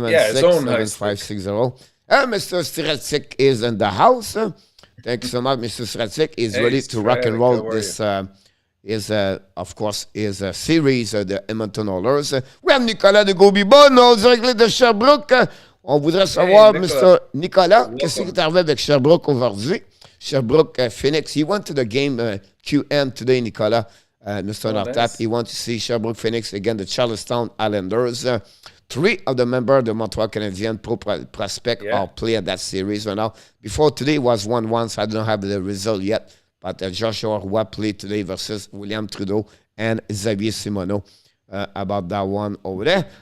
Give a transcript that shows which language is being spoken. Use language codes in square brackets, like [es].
[en] 7-6-7-5-6-0. Mr. Stratic is in the house. Thank you so much, Mr. Stratic. He's ready to rock and roll. This of course, is a series of the Edmonton Oilers. We have [fr] Nicolas de Gauby-Bonne, directement de Sherbrooke. On voudrait savoir, Mr. Nicolas, qu'est-ce qui est arrivé avec Sherbrooke aujourd'hui? Sherbrooke, Phoenix. [en] He went to the game QM today, Nicolas. Mr. ENORTAP. Nice. He went to see Sherbrooke, Phoenix against the Charlestown Islanders. 3 of the members of the Montreal Canadiens pro prospect are playing that series right now. Before today was 1-1, so I don't have the result yet. But Joshua Roy played today versus William Trudeau and Xavier Simoneau about that one over there.